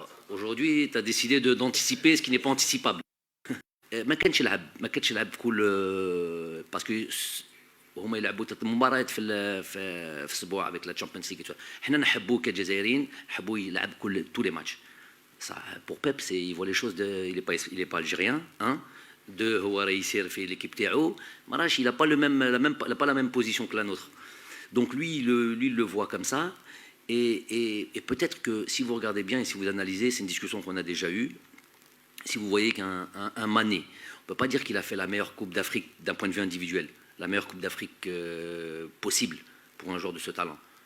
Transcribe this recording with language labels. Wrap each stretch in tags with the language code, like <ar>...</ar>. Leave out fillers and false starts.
<fr>Aujourd'hui, tu as décidé d'anticiper ce qui n'est pas anticipable.</fr> <ar>ما كانش يلعب بكل باسكو هما يلعبوا مباريات في الاسبوع</ar> <fr>avec la Champions League.</fr> <ar>حنا نحبوا كجزائريين نحبوا يلعب</ar> <fr>tous les matchs. Ça, pour Pep, il voit les choses il est pas algérien, hein. Deux,</fr> <ar>هو راه يسير في</ar> <fr>l'équipe تاعو، ماراش il a pas la même position que la nôtre. Donc lui il le voit comme ça. Et peut-être que si vous regardez bien et si vous analysez, c'est une discussion qu'on a déjà eue, si vous voyez qu'un Mané, on ne peut pas dire qu'il a fait la meilleure Coupe d'Afrique d'un point de vue individuel, la meilleure Coupe d'Afrique possible pour un joueur de ce talent.</fr>